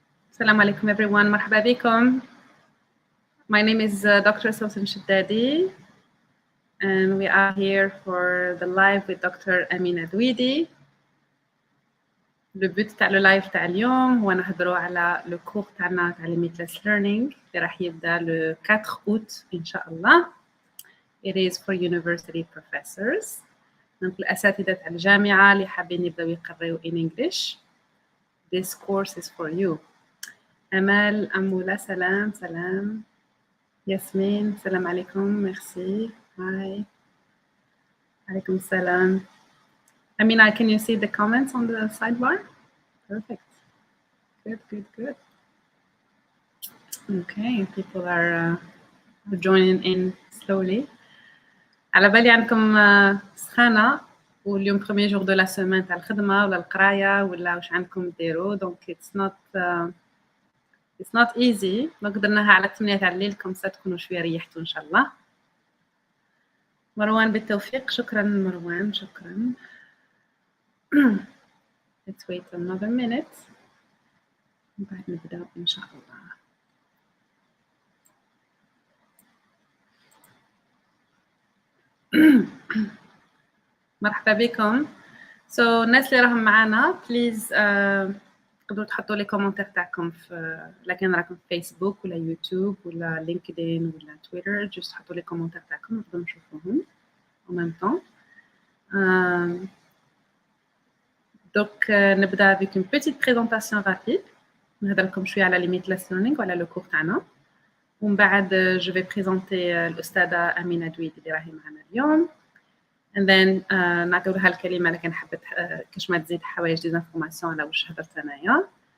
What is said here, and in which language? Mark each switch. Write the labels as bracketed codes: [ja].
[en] Salam alaikum, everyone. Marhaba bikum. My name is Dr. Sousan Shaddadi, and we are here for the live with Dr. Amina Douidi. [fr] Le but [ar] تاع [fr] le live [ar] تاع اليوم هو نهضروا على [fr] le cours [ar] تاعنا تاع limitless learning اللي راح يبدا [fr] le 4 août [ar] إن شاء الله. [en] It is for university professors. [ar] دونك الأساتذة تاع الجامعة اللي حابين يبداو يقريو [en] in English. This course is for you. [ar] أمال أمولة سلام سلام. ياسمين سلام عليكم. [fr] Merci. [en] Hi. [ar] عليكم السلام. [en] Amina, can you see the comments on the sidebar? Perfect. Good, good, good. Okay, people are joining in slowly. [ar] على بالي عندكم سخانة واليوم [fr] premier jour de la semaine [ar] تاع الخدمة ولا القراية ولا واش عندكم ديروا donc [en] it's not easy. [ar] دونك درناها على 8 تاع الليل كم تكونوا شوية ريحتوا إن شاء الله. مروان بالتوفيق. شكرا مروان شكرا. [en] Let's wait another minute. [ar] بعد نبدأ إن شاء الله. مرحبا بكم. So الناس اللي راهم معنا [en] please [ar] تقدروا تحطوا لي كومنتات تاعكم في لكن راكم في فيسبوك ولا يوتيوب ولا لينكدين ولا تويتر جست حطوا لي كومنتات تاعكم نقدروا نشوفوهم [fr] en même temps. Donc نبدا avec une petite présentation rapide. [ar] نهضر لكم شويه على limitless learning وعلى le cours تاعنا. ومن بعد [fr] je vais présenter [ar] الأستاذة أمينة دويدي اللي راهي معنا اليوم. [en] And then [ar] نعطيو لها الكلمة لكن حبت كاش ما تزيد حوايج [fr] دي انفورماسيون [ar] على واش هضرت انايا.